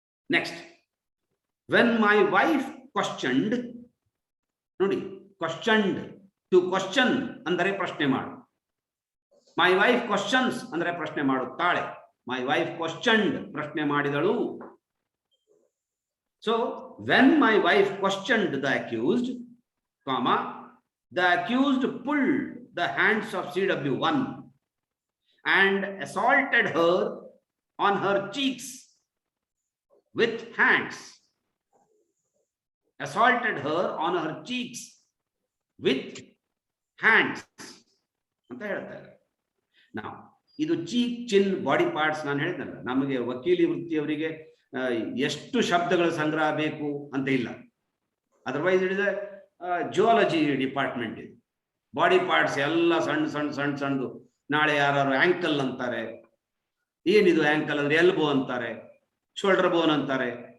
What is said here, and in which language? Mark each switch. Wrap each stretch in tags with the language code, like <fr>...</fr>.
<en>Next, when my wife questioned.</en> <kn>ನೋಡಿ, ಕ್ವಶ್ಚನ್ಡ್,</kn> <en>to question</en> <kn>ಅಂದರೆ ಪ್ರಶ್ನೆ ಮಾಡು.</kn> <en>my wife questions</en> <kn>ಅಂದ್ರೆ ಪ್ರಶ್ನೆ ಮಾಡುತ್ತಾಳೆ.</kn> <en>my wife questioned</en> <kn>ಪ್ರಶ್ನೆ ಮಾಡಿದಳು.</kn> <en>So when my wife questioned the accused, comma, the accused pulled the hands of CW1 and assaulted her on her cheeks with hands. Assaulted her on her cheeks with hands</en> <kn>ಅಂತ ಹೇಳ್ತಾರೆ. ನಾವು ಇದು cheek, ಚಿನ್, body parts ನಾನು ಹೇಳಿದ್ನಲ್ಲ, ನಮಗೆ ವಕೀಲಿ ವೃತ್ತಿಯವರಿಗೆ ಎಷ್ಟು ಶಬ್ದಗಳ ಸಂಗ್ರಹ ಬೇಕು ಅಂತ ಇಲ್ಲ. ಅದರ್ವೈಸ್ ಹಿಡಿದ ಜಿಯಾಲಜಿ ಡಿಪಾರ್ಟ್ಮೆಂಟ್ ಇದು. ಬಾಡಿ ಪಾರ್ಟ್ಸ್ ಎಲ್ಲ ಸಣ್ಣದು. ನಾಳೆ ಯಾರು ಆಂಕಲ್ ಅಂತಾರೆ, ಏನಿದು ಆಂಕಲ್ ಅಂದ್ರೆ ಎಲ್ಬೋ ಅಂತಾರೆ, ಶೋಲ್ಡರ್ ಬೋನ್ ಅಂತಾರೆ.</kn>